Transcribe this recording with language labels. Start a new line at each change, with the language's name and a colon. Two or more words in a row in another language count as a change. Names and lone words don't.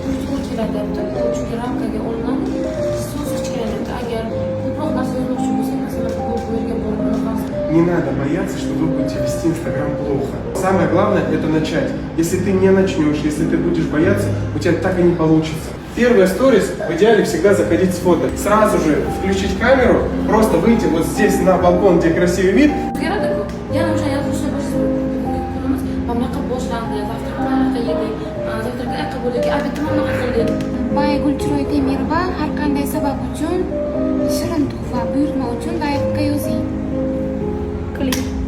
Russian: Не надо бояться, что вы будете вести Инстаграм плохо. Самое главное это начать. Если ты не начнешь, если ты будешь бояться, у тебя так и не получится. Первая сторис в идеале всегда заходить с фото. Сразу же включить камеру, просто выйти вот здесь на балкон, где красивый вид.
Uzbek: Baygul Chiroy Temirova har qanday sabab uchun shirin tuhfa buyurtma uchun laykga yozing. Qiling.